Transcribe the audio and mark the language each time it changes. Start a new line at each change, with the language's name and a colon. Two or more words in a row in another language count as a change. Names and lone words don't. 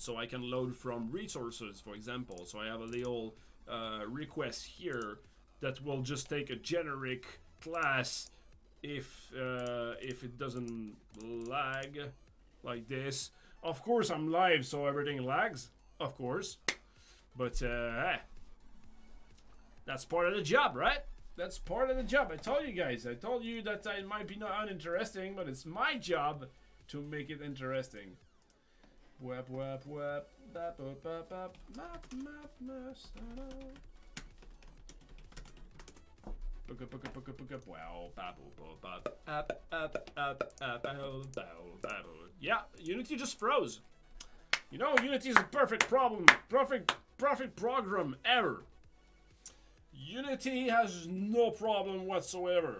English: So I can load from resources, for example. So I have a little request here that will just take a generic class if it doesn't lag like this. Of course I'm live, so everything lags, of course. But that's part of the job, right? That's part of the job. I told you guys. I told you that it might be not uninteresting, but it's my job to make it interesting. Wap wap wap. Bap bap bap bap. Map map masano. Wow. Yeah, Unity just froze. You know, Unity is a perfect program ever. Unity has no problem whatsoever.